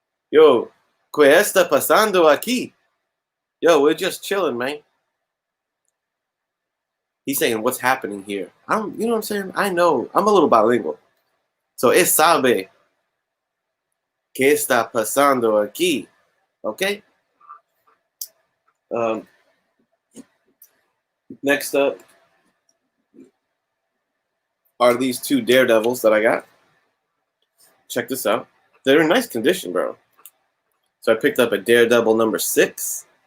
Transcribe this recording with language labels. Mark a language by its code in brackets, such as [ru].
[es] Yo, ¿qué está pasando aquí? [en] Yo, we're just chilling, man. He's saying, what's happening here? You know what I'm saying? I know. I'm a little bilingual. [es] So, él sabe qué está pasando aquí. [en] Okay? Next up are these two Daredevils that I got. Check this out. They're in nice condition, bro. So I picked up a Daredevil number 6.